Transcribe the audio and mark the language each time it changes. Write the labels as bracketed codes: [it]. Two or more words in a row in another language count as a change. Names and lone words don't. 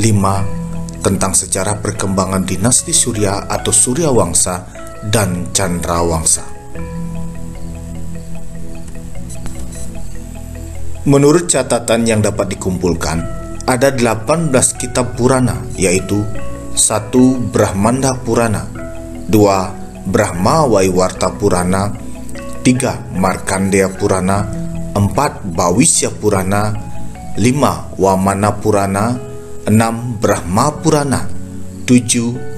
[id] Tentang sejarah perkembangan dinasti Surya atau Surya Wangsa dan Chandra Wangsa. Menurut catatan yang dapat dikumpulkan, ada 18 kitab Purana, yaitu 1. Brahmanda Purana, 2. Brahma Waiwarta Purana, 3. Markandeya Purana, 4. Bhawisya Purana, 5. Wamana Purana, 6. Brahma Purana, 7.